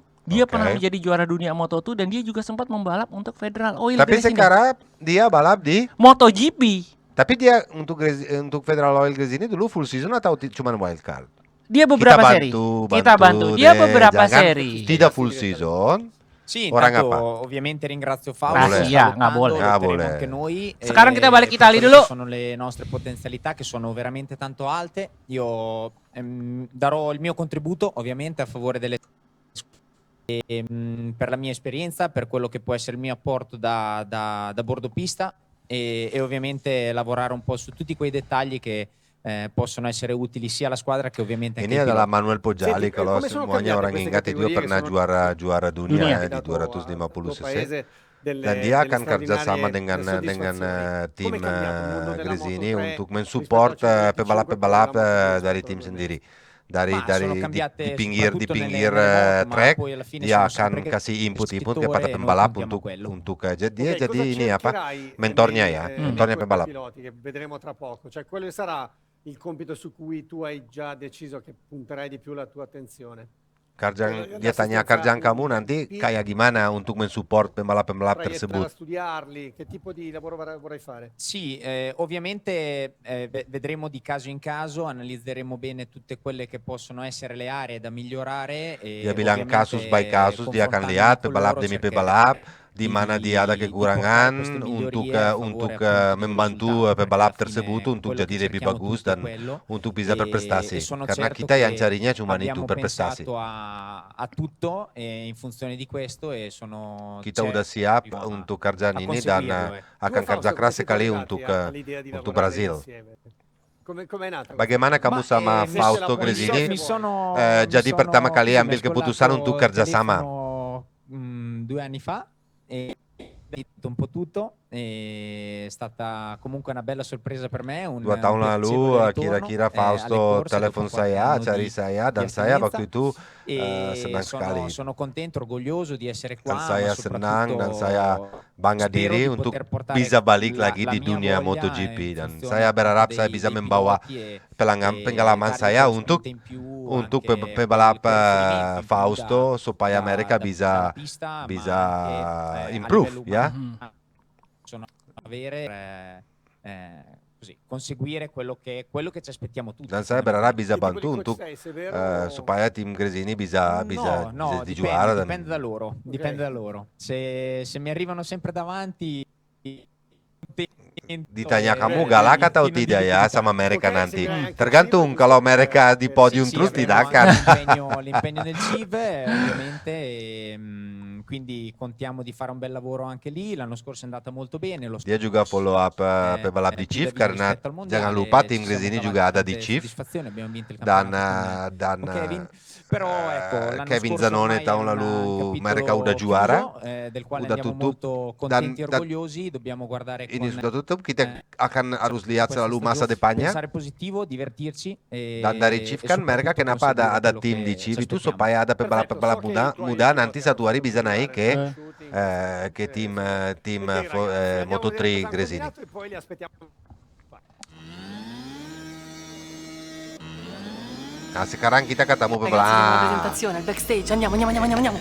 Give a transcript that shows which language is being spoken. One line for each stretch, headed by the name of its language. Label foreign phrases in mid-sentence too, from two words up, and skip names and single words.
Indonesian: Dia pernah menjadi juara dunia Moto2 dan dia juga sempat membalap untuk Federal Oil. Tapi sekarang dia balap di MotoGP. Tapi dia untuk Federal Oil Gresini dulu
English: full season
Indonesian: atau cuma wildcard? Dia beberapa seri. Kita bantu. Dia beberapa seri. Tidak
English: full season.
Italian: Sì,
Indonesian: Orang
Italian: intanto
Indonesian: apa?
Italian: ovviamente ringrazio Fausto.
Indonesian: Nggak boleh.
Italian: Anche noi.
Indonesian: Sekarang kita balik
Italian: per Italia quelle
Indonesian: dulu.
Italian: che sono le nostre potenzialità che sono veramente tanto alte. Io darò il mio contributo ovviamente a favore delle per la mia esperienza, per quello che può essere il mio apporto da bordo pista. e ovviamente lavorare un po' su tutti quei dettagli che possono essere utili sia alla squadra che ovviamente anche
Indonesian: Ini
Italian: ai
Indonesian: adalah
Italian: piloti. Manuel Pojali. Senti,
Indonesian: Kalau
Italian: come sono
Indonesian: semuanya
Italian: cambiate
Indonesian: orang
Italian: queste
Indonesian: ingat, itu dia
Italian: categorie che
Indonesian: pernah
Italian: sono
Indonesian: juara dunia Dunia.
Italian: di dato al 250 tuo cc. paese
Indonesian: Dan
Italian: delle
Indonesian: dia akan kerjasama
Italian: straordinarie
Indonesian: dengan
Italian: soddisfazioni.
Indonesian: tim
Italian: Come è cambiato il mondo della
Indonesian: Gresini
Italian: Moto3
Indonesian: untuk
Italian: rispetto
Indonesian: mensupport
Italian: al 125
Indonesian: pebalap-pebalap
Italian: quello della Moto2
Indonesian: dari
Italian: rispetto
Indonesian: tim
Italian: al 2000?
Indonesian: sendiri.
Italian: Ma sono
Indonesian: Di
Italian: cambiate
Indonesian: pinggir
Italian: soprattutto
Indonesian: pinggir
Italian: nelle moto, ma
Indonesian: track
Italian: poi alla fine
Indonesian: dia
Italian: sono
Indonesian: akan
Italian: sempre
Indonesian: kasih input
Italian: ispettore
Indonesian: kepada
Italian: e noi
Indonesian: pembalap
Italian: puntiamo a
Indonesian: untuk
Italian: quello.
Indonesian: dia
Italian: Ok,
Indonesian: jadi
Italian: cosa
Indonesian: ini apa
Italian: cercherai
Indonesian: mentornya
Italian: nei,
Indonesian: ya,
Italian: nei
Indonesian: mentornya
Italian: tuoi
Indonesian: pembalap.
Italian: piloti che vedremo tra poco? Cioè, quale sarà il compito su cui tu hai già deciso che punterai di più la tua attenzione?
Indonesian: Dia tanya kerjaan kamu nanti kayak gimana untuk mensupport pembalap-pembalap
Italian: Vorrai entrare a
Indonesian: tersebut.
Italian: studiarli? Che tipo di lavoro vorrai fare? Sì, ovviamente vedremo di caso in caso, analizzeremo bene tutte quelle che possono essere le aree da migliorare. E
Indonesian: Dia bilang
Italian: ovviamente
Indonesian: kasus by kasus, dia akan
Italian: confrontandomi
Indonesian: lihat
Italian: con
Indonesian: pebalap
Italian: loro
Indonesian: demi
Italian: cercheremo
Indonesian: pebalap di
Italian: di-
Indonesian: mana dia ada
Italian: di
Indonesian: kekurangan
Italian: portare queste
Indonesian: untuk
Italian: migliorie a favore
Indonesian: untuk
Italian: appunto del
Indonesian: membantu
Italian: risultato, perché
Indonesian: pebalap
Italian: alla fine
Indonesian: tersebut untuk
Italian: quello
Indonesian: jadi
Italian: che
Indonesian: lebih
Italian: cerchiamo
Indonesian: bagus
Italian: tutti è
Indonesian: dan
Italian: quello.
Indonesian: untuk bisa
Italian: E
Indonesian: berprestasi.
Italian: sono
Indonesian: Karena
Italian: certo
Indonesian: kita yang
Italian: che
Indonesian: carinya cuma itu,
Italian: abbiamo
Indonesian: berprestasi.
Italian: pensato a tutto in funzione di questo e sono
Indonesian: Kita udah siap
Italian: certo
Indonesian: untuk kerjaan
Italian: a
Indonesian: ini dan
Italian: conseguirlo,
Indonesian: akan
Italian: Tu e
Indonesian: kerja
Italian: Fausto,
Indonesian: keras
Italian: come siete
Indonesian: sekali
Italian: arrivati all'idea di
Indonesian: untuk
Italian: lavorare
Indonesian: Brazil.
Italian: insieme? Com'è nata questa
Indonesian: Bagaimana
Italian: cosa?
Indonesian: kamu sama
Italian: invece la
Indonesian: Fausto
Italian: puoi
Indonesian: Gresini
Italian: dire se mi vuoi. sono
Indonesian: jadi
Italian: mi
Indonesian: pertama
Italian: sono
Indonesian: kali
Italian: così, mi
Indonesian: ambil
Italian: è
Indonesian: keputusan
Italian: scollato
Indonesian: untuk
Italian: il
Indonesian: kerjasama?
Italian: telefono, 2 anni fa e ho detto un po' tutto. È stata comunque una bella sorpresa per me, un
Indonesian: 2 tahun lalu
Italian: piacevole ritorno,
Indonesian: kira-kira
Italian: alle Fausto corse
Indonesian: telepon
Italian: dopo qualche
Indonesian: saya,
Italian: anno
Indonesian: cari
Italian: di
Indonesian: saya dan saya
Italian: attinenza.
Indonesian: waktu itu
Italian: E
Indonesian: senang sekali.
Italian: sono contento, orgoglioso di essere
Indonesian: Dan
Italian: qua, ma
Indonesian: saya senang dan saya
Italian: soprattutto
Indonesian: bangga
Italian: spero
Indonesian: diri
Italian: di
Indonesian: untuk
Italian: poter portare
Indonesian: bisa balik
Italian: la
Indonesian: lagi di
Italian: mia
Indonesian: dunia
Italian: voglia
Indonesian: MotoGP
Italian: in
Indonesian: dan
Italian: funzione
Indonesian: saya berharap saya
Italian: dei
Indonesian: bisa
Italian: dei
Indonesian: membawa
Italian: piloti e
Indonesian: pengalaman
Italian: dare
Indonesian: saya
Italian: qualche
Indonesian: untuk
Italian: spunto in più
Indonesian: untuk
Italian: anche
Indonesian: pebalap
Italian: poi riferimento in più
Indonesian: Fausto supaya mereka
Italian: dalla
Indonesian: bisa
Italian: pista, ma
Indonesian: bisa
Italian: anche, a
Indonesian: improve
Italian: livello
Indonesian: ya.
Italian: umano possono avere così, conseguire quello che ci aspettiamo tutti.
Indonesian: Dan saya berharap bisa
Italian: Che tipo
Indonesian: bantu
Italian: di coach
Indonesian: untuk
Italian: sei, severo?
Indonesian: supaya tim Gresini bisa
Italian: No,
Indonesian: dijuara dan
Italian: dipende da loro, dipende da loro. Se mi arrivano sempre davanti
Indonesian: ditanya kamu
Italian: bene,
Indonesian: galak
Italian: pieno
Indonesian: atau
Italian: di
Indonesian: tidak ya
Italian: liquidità.
Indonesian: sama mereka
Italian: Ok,
Indonesian: nanti.
Italian: seguirai anche il
Indonesian: Tergantung
Italian: GIV,
Indonesian: kalau
Italian: giusto?
Indonesian: mereka di
Italian: Sì,
Indonesian: podium
Italian: Sì,
Indonesian: terus
Italian: avremo
Indonesian: tidak
Italian: anche
Indonesian: akan.
Italian: l'impegno nel GIV ovviamente quindi contiamo di fare un bel lavoro anche lì. L'anno scorso è andata molto bene, lo
Indonesian: Dia juga
English: follow up
Indonesian: pebalap di
Italian: più da
Indonesian: Chief
Italian: vita
Indonesian: karena
Italian: rispetto al mondiale,
Indonesian: jangan lupa tim
Italian: ci siamo
Indonesian: Gresini
Italian: cavati
Indonesian: juga ada di
Italian: tante
Indonesian: Chief
Italian: soddisfazioni, abbiamo vinto il
Indonesian: dan
Italian: campionato
Indonesian: dan
Italian: con Kevin. Però ecco, l'anno
Indonesian: Kevin
Italian: scorso
Indonesian: Zanone
Italian: ormai
Indonesian: tahun
Italian: è un
Indonesian: lalu
Italian: capitolo
Indonesian: mereka udah juara,
Italian: chiuso, del quale
Indonesian: udah
Italian: andiamo
Indonesian: tutup
Italian: molto
Indonesian: dan
Italian: contenti e orgogliosi. Dobbiamo guardare
Indonesian: ini
Italian: con
Indonesian: sudah tutup. Kita akan harus lihat
Italian: questa
Indonesian: selalu masa
Italian: stagione,
Indonesian: depannya.
Italian: pensare positivo, divertirci
Indonesian: Dan dari Chief kan mereka kenapa ada tim di Chief itu supaya ada pebalap-pebalap muda nanti satu hari bisa naik ke tim Moto3 Gresini.
Italian: E poi li aspettiamo.
Indonesian: Nah sekarang kita ketemu
Italian: Ragazzi, abbiamo una
Indonesian: pebalap
Italian: presentazione al backstage. Andiamo.